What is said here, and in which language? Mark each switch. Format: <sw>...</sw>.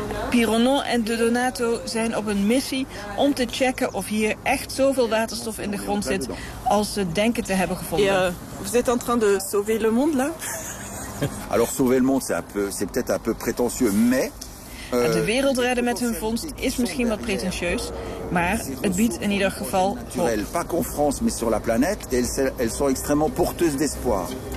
<nl>Pironon en de Donato zijn op een missie om te checken of hier echt zoveel waterstof in de grond zit als ze denken te hebben gevonden.</nl> <fr>Ja, vous êtes en train de sauver le monde là? Alors sauver le monde, c'est peut-être un peu prétentieux, mais</fr> <nl>de wereld redden met hun vondst is misschien wat prétentieus, maar het biedt in ieder geval hoop.</nl> <fr>Pas qu'en France, mais sur la planète, elles sont extrêmement porteuses d'espoir.</fr>